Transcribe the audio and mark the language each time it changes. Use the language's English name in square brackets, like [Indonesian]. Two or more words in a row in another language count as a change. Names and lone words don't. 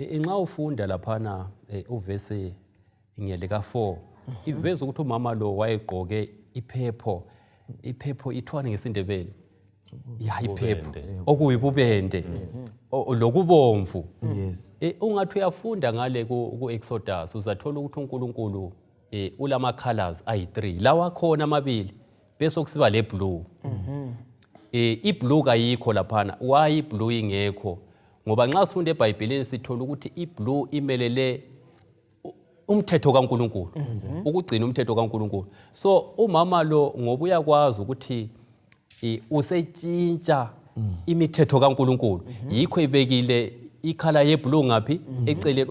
[North Ndebele] Nxa ufunda laphana uvesi ngelika 4 iveza ukuthi umama lo wayegqoke iphepho ithwane ngesindebele iphepho okuyibubende lokubomvu. [English] Yes. [North Ndebele] Ungathi uyafunda ngale ku Exodus uzathola ukuthi uNkulunkulu ulama colors ayi3 lawa khona amabili bese kusiba le blue. I-blue kayikho laphana. Why i-blue ingekho? Ngoba nxa sifunda eBhayibhelini sithola ukuthi i-blue imelele umthetho kaNkulunkulu, ukugcina umthetho kaNkulunkulu. So umama lo ngoba uyakwazi ukuthi usetshintsha imithetho kaNkulunkulu, yikho ibekile ikhala yeblue ngaphi eceleni.